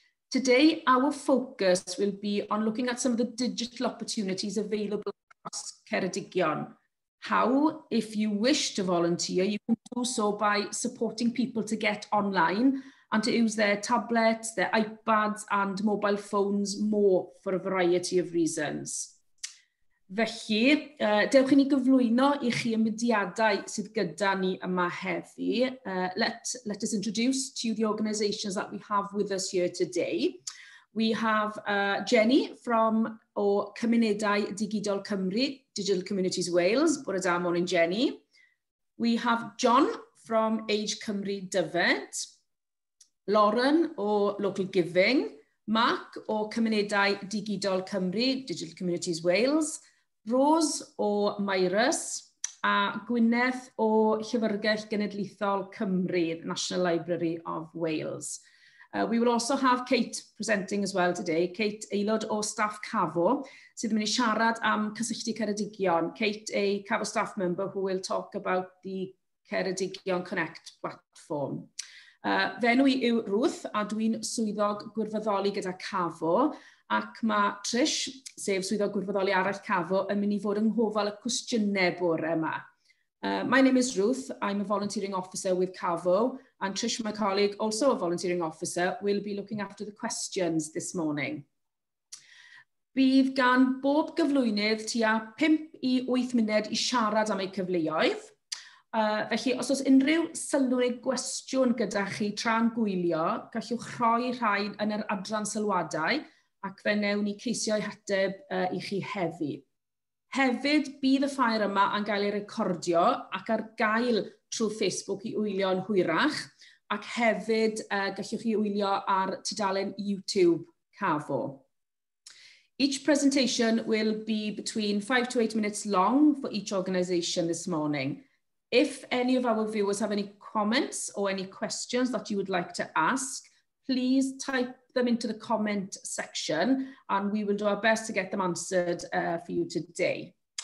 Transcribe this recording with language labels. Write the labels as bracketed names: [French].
[English] Today, our focus will be on looking at some of the digital opportunities available across Ceredigion. How, if you wish to volunteer, you can do so by supporting people to get online and to use their tablets, their iPads and mobile phones more for a variety of reasons. [Welsh] Felly, dewch i ni gyflwyno i chi ymwediadau sydd gyda ni yma heddi. [English] Let us introduce to you the organisations that we have with us here today. We have Jenny from Cymunedau Digidol Cymru, Digital Communities Wales. [Welsh] Bore da, [English] morning Jenny. We have John from Age Cymru Dyfed. [Welsh] Lauren o Local Giving. Mark o Cymunedau Digidol Cymru, Digital Communities Wales. Rose o Mairus, a Gwyneth o Llyfrgell Genedlaethol Cymru, National Library of Wales. [English] We will also have Kate presenting as well today. [Welsh] Kate, aelod o staff CAFO, sydd yn mynd i siarad am cysylltu Ceredigion. [English] Kate, a CAFO staff member who will talk about the Ceredigion Connect platform. [Welsh] Fenw i yw Ruth, a dwi'n swyddog gwirfoddoli gyda CAFO, ac mae Trish, sef swyddog gwirfoddoli arall CAFO, yn mynd i fod yng nghofael y cwestiynau bore yma. [English] My name is Ruth. I'm a volunteering officer with CAFO, and Trish, my colleague, also a volunteering officer, will be looking after the questions this morning. [Welsh] Bydd gan bob gyflwynydd tua 5 i 8 munud i siarad am eu cyfleoedd. Felly, os oes unrhyw sylw neu gwestiwn gyda chi tra'n gwylio, gallwch rhoi rhain yn yr adran sylwadau ac fe newn ni ceisio eu hateb i chi heddi. Hefyd, bydd y ffair yma yn gael ei recordio ac ar gael trwy Facebook i wylio'n hwyrach, ac hefyd gallwch chi wylio ar tudalen YouTube CAFO. [English] Each presentation will be between 5 to 8 minutes long for each organisation this morning. If any of our viewers have any comments or any questions that you would like to ask, please type them into the comment section and we will do our best to get them answered for you today.